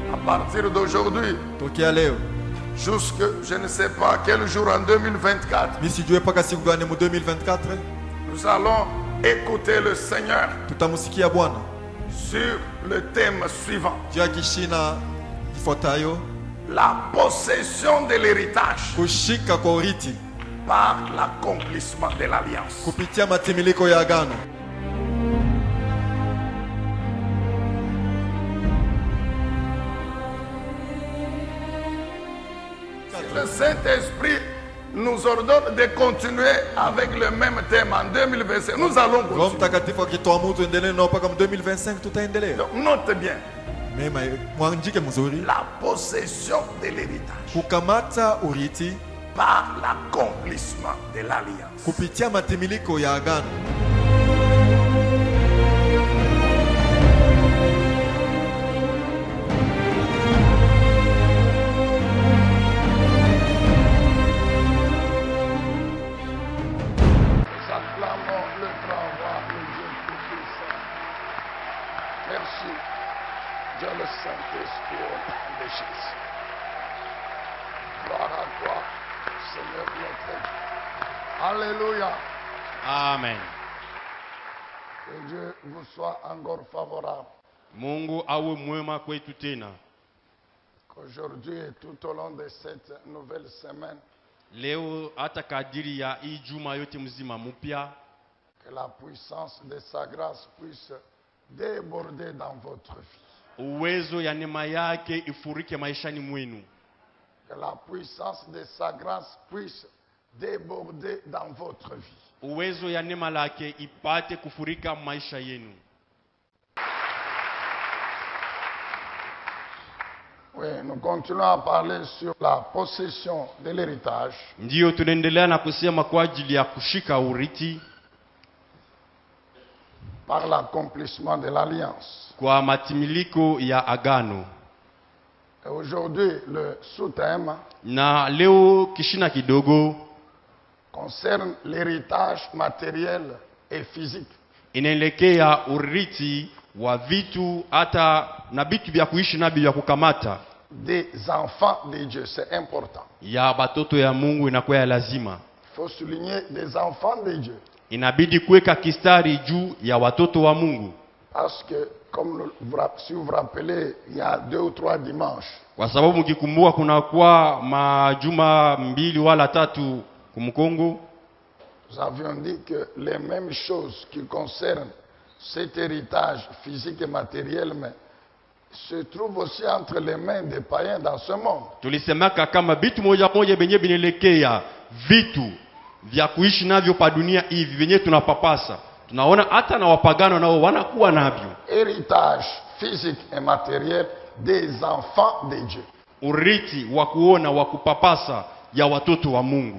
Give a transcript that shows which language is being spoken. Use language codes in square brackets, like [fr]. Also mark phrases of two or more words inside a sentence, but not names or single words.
[fr] partir d'aujourd'hui, [sw] tokea leo [fr] jusque je ne sais pas quel jour en 2024, [sw] mimi sijue paka siku gani mu 2024 [fr] nous allons écouter le Seigneur [sw] tutamusikia Bwana [fr] sur le thème suivant. [sw] juu ya kishina kifuatayo, [fr] La possession de l'héritage [sw] kushika kwa urithi [fr] par l'accomplissement de l'alliance. [sw] kupitia matimiliko ya agano. [fr] Le Saint-Esprit nous ordonne de continuer avec le même thème en 2025. Nous allons Roho continuer. [sw] Mtakatifu akituamuru tuendelee nao mpaka 2025 tutaendelea. [fr] Donc, note bien, [sw] Mema mwandike mzuri, [fr] la possession de l'héritage [sw] kukamata urithi [fr] par l'accomplissement de l'alliance. [sw] kupitia matimiliko ya agano. [fr] Nous acclamons le travail de Dieu Tout-Puissant. Merci, Dieu le Saint-Esprit au nom de Jésus. Gloire à toi, Seigneur notre Dieu. Alléluia. Amen. Que Dieu vous soit encore favorable. [sw] Mungu awe mwema kwetu tena. [fr] Qu'aujourd'hui et tout au long de cette nouvelle semaine, [sw] Leo hata kadiri ya hii juma yote mzima mpya, [fr] que la puissance de sa grâce puisse déborder dans votre vie. [sw] uwezo ya neema yake ifurike maishani mwenu. [fr] Que la puissance de sa grâce puisse déborder dans votre vie. [sw] Uwezo ya neema lake ipate kufurika maisha yenu. [fr] Oui, nous continuons à parler sur la possession de l'héritage [sw] Ndiyo tunaendelea na kusema kwa ajili ya kushika urithi [fr] par l'accomplissement de l'alliance. [sw] kwa matimiliko ya agano. [fr] Et aujourd'hui, le sous-thème [sw] Na leo kishina kidogo [fr] concerne l'héritage matériel et physique. [sw] inaelekea urithi wa vitu hata na vitu vya kuishi navyo vya kukamata [fr] Des enfants de Dieu, c'est important. [sw] ya batoto ya Mungu inakuwa ya lazima. [fr] Il faut souligner des enfants de Dieu. [sw] Inabidi kuweka kistari juu ya watoto wa Mungu, [fr] Parce que, comme si vous vous rappelez, il y a 2 ou 3 dimanches, [sw] kwa sababu mkikumbuka kuna kwa majuma 2 wala 3 kumkongo [fr] nous avions dit que les mêmes choses qui concernent cet héritage physique et matériel, mais se trouvent aussi entre les mains des païens dans ce monde. [sw] tulisemaka kama vitu moja moja benye binelekea vitu vya kuishi navyo pa dunia hivi venye tunapapasa, tunaona hata na wapagano nao wanakuwa navyo. [fr] Héritage physique et matériel des enfants de Dieu. [sw] Urithi wa kuona wa kupapasa ya watoto wa Mungu.